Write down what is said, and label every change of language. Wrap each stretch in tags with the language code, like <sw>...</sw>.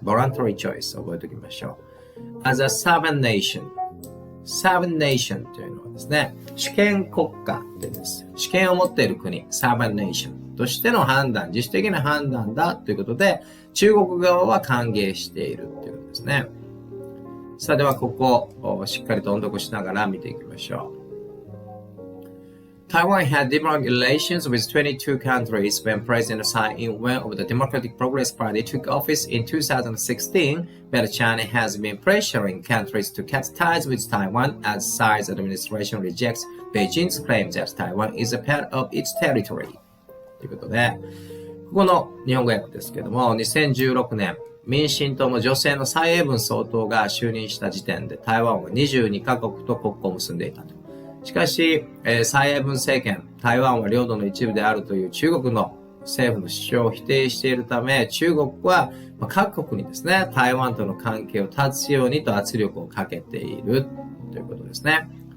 <en>voluntary choice</en> <ja>を覚えておきましょう。</ja> <en>as a sovereign nation。 sovereign nation</en> <ja>というのはですね、主権国家というです。主権を持っている国、</ja> <en>sovereign nation</en> <ja>としての判断、自主的な判断だということで、中国側は歓迎しているということですね。さあではここをしっかりと音読しながら見ていきましょう。</ja> <en>Taiwan had diplomatic relations with 22 countries when President Tsai Ing-wen of the Democratic Progress Party took office in 2016, but China has been pressuring countries to cut ties with Taiwan as Tsai's administration rejects Beijing's claim that Taiwan is a part of its territory.</en> <ja>ということで、ここの日本語訳ですけども、2016年、民進党の女性の蔡英文総統が就任した時点で台湾は22カ国と国交を結んでいたと。しかし、蔡英文政権、台湾は領土の一部であるという中国の政府の主張を否定しているため、中国は各国にですね、台湾との関係を断つようにと圧力をかけているということですね。</ja>